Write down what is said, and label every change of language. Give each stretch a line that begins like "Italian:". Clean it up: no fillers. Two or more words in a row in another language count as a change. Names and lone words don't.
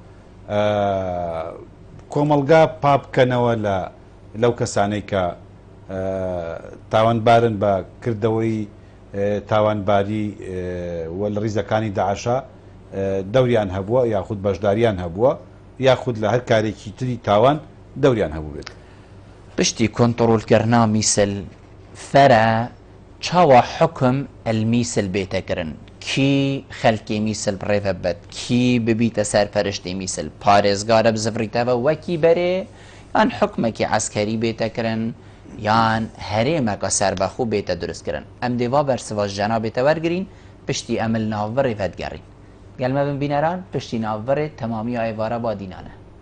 Central Kurdish: کۆمەلگا پاپکەنەوە لەو کەسانەی کە تاوانبارن بە کردەوەی تاوانباری و لە ڕیزەکانی داعشا دەوریان هەبووە یاخود بەشداریان هەبووە یاخود لە هەر کارێکی تری تاوان دەوریان هەبوو بێت
Kurdish: پشتی کۆنتڕۆلکردنا میسل فەرە چاوە حکم ئەلمیسل بێتەکردن کی خەلکی میسل بڕێڤە بەت کی ببیتە سەرپەرشتی میسل پارێزگارە بزڤڕیتەوە وەکی بەرێ یان حکمێکی عەسکەری بێتەکردن یان هەرێمەکە سەربەخۆ بێتە دروستکردن ئەم دێوا بەرسەوە ژەنا بێتە وەرگرین پشتی ئەمل ناوبەڕێ ڤەتگەڕین گەلمە بن بینەران پشتی ناوبەڕێ تەمامی ئایڤارە بادینانە